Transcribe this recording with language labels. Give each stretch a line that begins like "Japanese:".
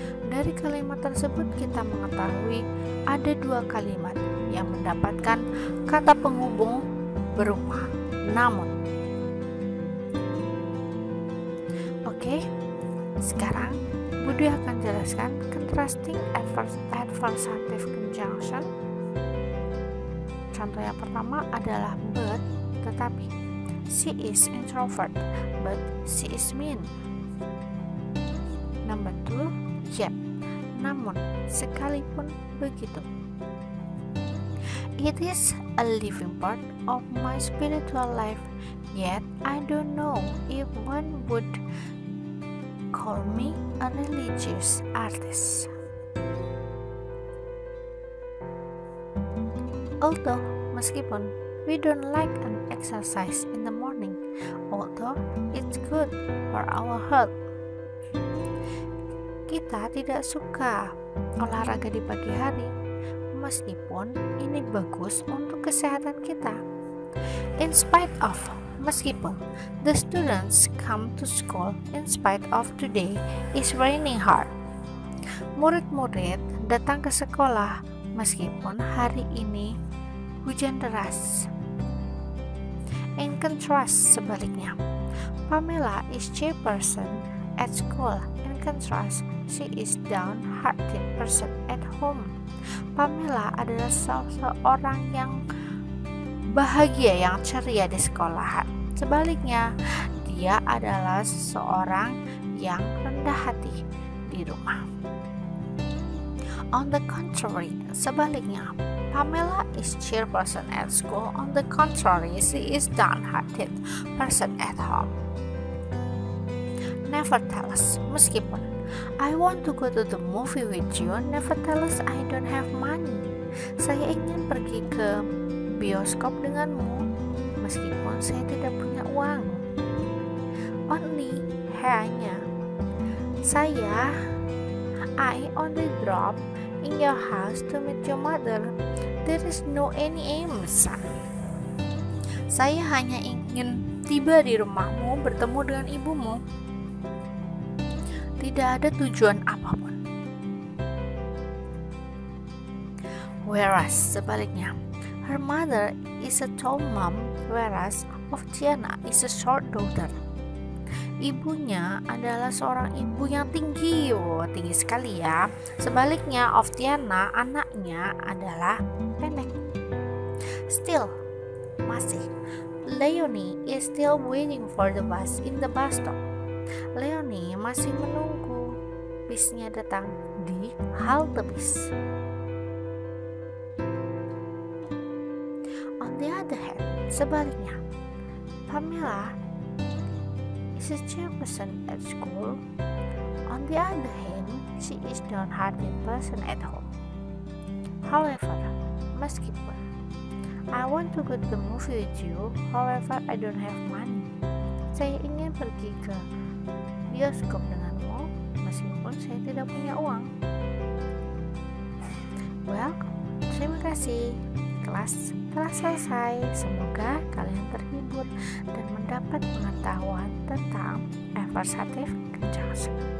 Indonesian: Dari kalimat tersebut kita mengetahui ada dua kalimat yang mendapatkan kata penghubung berupa namun. Oke, sekarang Budi akan jelaskan
English: contrasting adversative conjunction.
Indonesian: Contoh yang pertama adalah but, tetapi.
English: She is introvert, but she is mean. Number 2, yet,
Indonesian: namun, sekalipun begitu.
English: It is a living part of my spiritual life, yet I don't know if one would call me a religious artist. Although,
Indonesian: meskipun
English: we don't like an exercise in the morning, although it's good for our health.
Indonesian: Kita tidak suka olahraga di pagi hari, meskipun ini bagus untuk kesehatan kita.
English: In spite of,
Indonesian: meskipun
English: the students come to school in spite of today is raining hard.
Indonesian: Murid-murid datang ke sekolah meskipun hari ini hujan deras.
English: In contrast,
Indonesian: sebaliknya,
English: Pamela is chairperson at school. In contrast, she is downhearted person at home.
Indonesian: Pamela adalah seorang yang bahagia, yang ceria di sekolah. Sebaliknya, dia adalah seseorang yang rendah hati di rumah.
English: On the contrary,
Indonesian: sebaliknya,
English: Pamela is chairperson at school. On the contrary, she is downhearted person at home. Nevertheless,
Indonesian: meskipun
English: I want to go to the movie with you, nevertheless I don't have money.
Indonesian: Saya ingin pergi ke bioskop denganmu, meskipun saya tidak punya uang.
English: Only,
Indonesian: hanya.
English: I only drop in your house to meet your mother. There is no any aim, son.
Indonesian: Saya hanya ingin tiba di rumahmu bertemu dengan ibumu. Tidak ada tujuan apapun.
English: Whereas
Indonesian: sebaliknya,
English: her mother is a tall mom, whereas Oftiana is a short daughter.
Indonesian: Ibunya adalah seorang ibu yang tinggi, tinggi sekali ya. Sebaliknya, Oftiana anaknya adalah pendek.
English: Still,
Indonesian: masih,
English: Leonie is still waiting for the bus in the bus stop.
Indonesian: Leonie masih menunggu bisnya datang di halte bis.
English: On the other hand,
Indonesian: sebaliknya,
English: Pamela is a chairperson at school. On the other hand, she is downhearted person at home. However,
Indonesian: meskipun
English: I want to go to the movie with you, however I don't have money.
Indonesian: Saya ingin pergi ke bioskop denganmu, meskipun saya tidak punya uang. Well, terima kasih. Kelas telah selesai. Semoga kalian terhibur dan mendapat pengetahuan tentang
English: adversative conjunction.